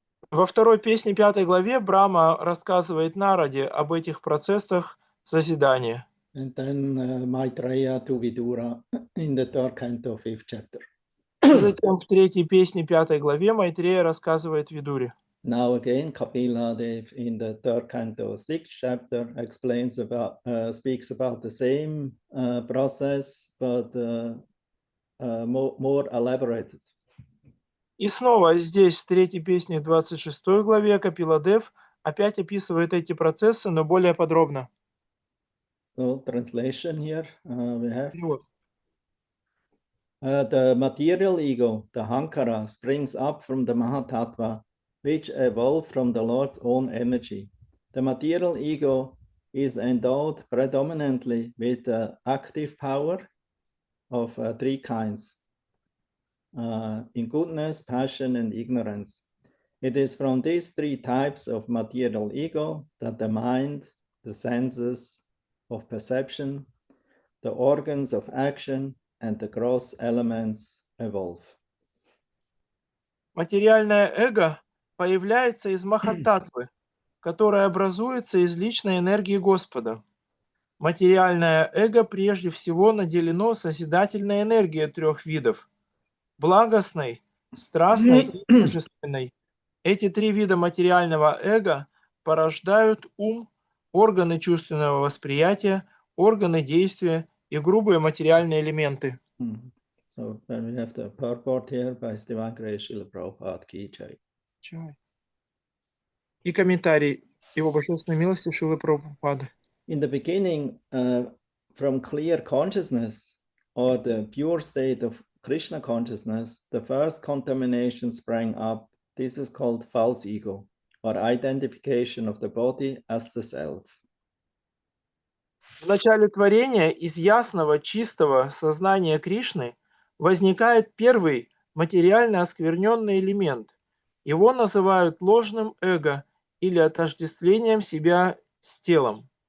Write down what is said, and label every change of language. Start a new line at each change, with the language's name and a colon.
Russian: Во второй песне 5 главе Брахма рассказывает Нараде об этих процессах созидания.
English: And then Maitreya to Vidura in the third canto, 5th chapter.
Russian: И затем в третьей песне 5 главе Майтрея рассказывает Видуре.
English: Now again, Kapila Dev in the third canto, 6th chapter, speaks about the same process, but more elaborated.
Russian: И снова здесь, в третьей песне 26 главе, Капиладев опять описывает эти процессы, но более подробно.
English: So, translation here we have.
Russian: Перевод.
English: The material ego, the Hankara, springs up from the Mahatattva, which evolved from the Lord's own energy. The material ego is endowed predominantly with the active power of three kinds, in goodness, passion, and ignorance. It is from these three types of material ego that the mind, the senses of perception, the organs of action, and the gross elements evolve.
Russian: Материальное эго появляется из Махататтвы, которая образуется из личной энергии Господа. Материальное эго прежде всего наделено созидательной энергией трех видов – благостной, страстной и божественной. Эти три вида материального эго порождают ум, органы чувственного восприятия, органы действия и грубые материальные элементы.
English: So then we have the purport here by Divine Grace Srila Prabhupada Ki Jai.
Russian: И комментарий Его божественной милости Шилы Прабхупады.
English: In the beginning, from clear consciousness or the pure state of Krishna consciousness, the first contamination sprang up. This is called false ego, or identification of the body as the self.
Russian: В начале творения из ясного, чистого сознания Кришны возникает первый материально оскверненный элемент. Его называют ложным эго или отождествлением себя с телом.